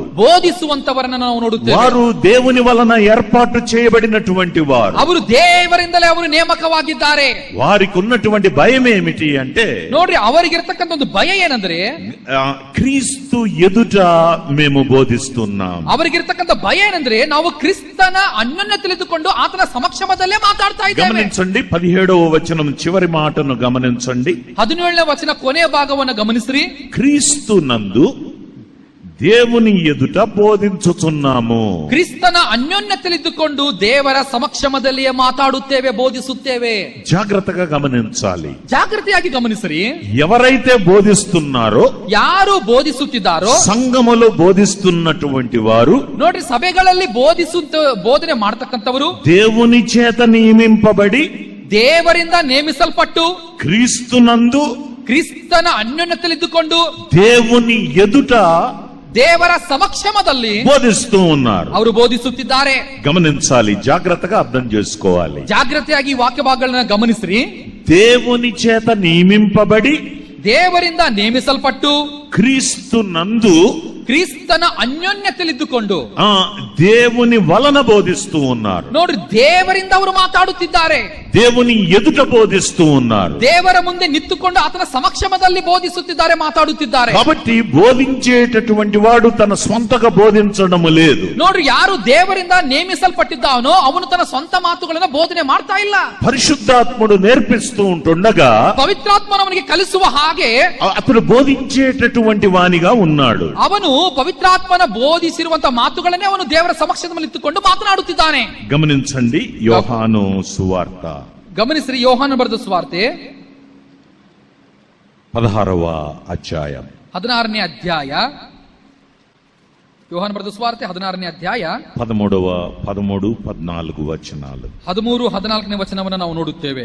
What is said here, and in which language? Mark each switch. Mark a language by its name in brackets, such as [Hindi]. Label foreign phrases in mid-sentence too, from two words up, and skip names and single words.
[Kannada] ಬೋಧಿಸುವಂತವರನ್ನ ನಾವು ನೋಡುತ್ತೇವೆ. [Telugu] వారు దేవుని వలన ఏర్పాటు చేయబడినటువంటి వారు. [Kannada] ಅವರು ದೇವರಿಂದಲೇ ಅವರು ನೇಮಕವಾಗಿದ್ದಾರೆ. [Telugu] వారికి ఉన్నటువంటి భయం ఏమిటి అంటే, [Kannada] ನೋಡ್ರಿ, ಅವರಿಗಿರ್ತಕ್ಕಂಥ ಒಂದು ಭಯ ಏನಂದ್ರೆ, [Telugu] క్రీస్తు ఎదుట మేము బోధిస్తున్నాం. [Kannada] ಅವರಿಗಿರ್ತಕ್ಕಂಥ ಭಯ ಏನಂದ್ರೆ, ನಾವು ಕ್ರಿಸ್ತನ ಅನ್ಯೋನ್ಯ ತಿಳಿದುಕೊಂಡು ಆತನ ಸಮಕ್ಷಮದಲ್ಲೇ ಮಾತಾಡ್ತಾ ಇದ್ದೇವೆ. [Telugu] గమనించండి, 17వ వచనం చివరి మాటను గమనించండి. [Kannada] 17ನೇ ವಚನ ಕೊನೆಯ ಭಾಗವನ್ನು ಗಮನಿಸ್ರಿ. [Telugu] క్రీస్తు నందు దేవుని ఎదుట బోధించుచున్నాము. [Kannada] ಕ್ರಿಸ್ತನ ಅನ್ಯೋನ್ಯತೆಯಲ್ಲಿದ್ದುಕೊಂಡು ದೇವರ ಸಮಕ್ಷಮದಲ್ಲಿಯೇ ಮಾತಾಡುತ್ತೇವೆ, ಬೋಧಿಸುತ್ತೇವೆ. [Telugu] జాగ్రత్తగా గమనించాలి. [Kannada] ಜಾಗೃತಿಯಾಗಿ ಗಮನಿಸ್ರಿ. [Telugu] ఎవరైతే బోధిస్తున్నారో, [Kannada] ಯಾರು ಬೋಧಿಸುತ್ತಿದ್ದಾರೋ, [Telugu] సంఘములో బోధిస్తున్నటువంటి వారు, [Kannada] ನೋಡ್ರಿ, ಸಭೆಗಳಲ್ಲಿ ಬೋಧನೆ ಮಾಡತಕ್ಕಂಥವರು [Telugu] దేవుని చేత నియమింపబడి, [Kannada] ದೇವರಿಂದ ನೇಮಿಸಲ್ಪಟ್ಟು [Telugu] క్రీస్తునందు [Kannada] ಕ್ರಿಸ್ತನ ಅನ್ಯೋನ್ಯತೆಯಲ್ಲಿದ್ದುಕೊಂಡು [Telugu] దేవుని ఎదుట [Kannada] ದೇವರ ಸಮಕ್ಷಮದಲ್ಲಿ [Telugu] బోధిస్తూ ఉన్నారు. [Kannada] ಅವರು ಬೋಧಿಸುತ್ತಿದ್ದಾರೆ. [Telugu] గమనించాలి, జాగ్రత్తగా అర్థం చేసుకోవాలి. [Kannada] ಜಾಗೃತಿಯಾಗಿ ವಾಕ್ಯ ಭಾಗಗಳನ್ನ ಗಮನಿಸ್ರಿ. [Telugu] దేవుని చేత నియమింపబడి, [Kannada] ದೇವರಿಂದ ನೇಮಿಸಲ್ಪಟ್ಟು [Telugu] క్రీస్తు నందు [Kannada] ಕ್ರಿಸ್ತನ ಅನ್ಯೋನ್ಯತೆಯಲ್ಲಿದ್ದುಕೊಂಡು [Telugu] దేవుని వలన బోధిస్తూ ఉన్నారు. [Kannada] ನೋಡ್ರಿ, ದೇವರಿಂದ ಅವರು ಮಾತಾಡುತ್ತಿದ್ದಾರೆ, [Telugu] దేవుని ఎదుట బోధిస్తూ ఉన్నారు. [Kannada] ದೇವರ ಮುಂದೆ ನಿಂತುಕೊಂಡು ಆತನ ಸಮಕ್ಷಮದಲ್ಲಿ ಬೋಧಿಸುತ್ತಿದ್ದಾರೆ, ಮಾತಾಡುತ್ತಿದ್ದಾರೆ. [Telugu] కాబట్టి బోధించేటటువంటి వాడు తన స్వంతగా బోధించడం లేదు. [Kannada] ನೋಡ್ರಿ, ಯಾರು ದೇವರಿಂದ ನೇಮಿಸಲ್ಪಟ್ಟಿದ್ದಾನೋ ಅವನು ತನ್ನ ಸ್ವಂತ ಮಾತುಗಳನ್ನು ಬೋಧನೆ ಮಾಡ್ತಾ ಇಲ್ಲ. [Telugu] పరిశుద్ధాత్ముడు నేర్పిస్తూ ఉంటుండగా [Kannada] ಪವಿತ್ರಾತ್ಮನು ಅವನಿಗೆ ಕಲಿಸುವ ಹಾಗೆ [Telugu] అతడు బోధించేటటువంటి వానిగా ఉన్నాడు. [Kannada] ಅವನು ಪವಿತ್ರಾತ್ಮನ ಬೋಧಿಸಿರುವಂತ ಮಾತುಗಳನ್ನೇ ಅವನು ದೇವರ ಸಮಕ್ಷಮದಲ್ಲಿ ಇಟ್ಟುಕೊಂಡು ಮಾತನಾಡುತ್ತಿದ್ದಾನೆ. [Telugu] గమనించండి, యోహాను సువార్త [Kannada] ಗಮನಿಸಿರಿ, ಯೋಹಾನ ಬರೆದ ಸುವಾರ್ತೆ [Telugu] 16వ అధ్యాయం [Kannada] 16ನೇ ಅಧ್ಯಾಯ. ಯೋಹಾನ ಬರೆದ ಸುವಾರ್ತೆ 16ನೇ ಅಧ್ಯಾಯ [Telugu] 13, 14 ವಚನಾలు. [Kannada] 13, 14ನೇ ವಚನವನ್ನು ನಾವು ನೋಡುತ್ತೇವೆ.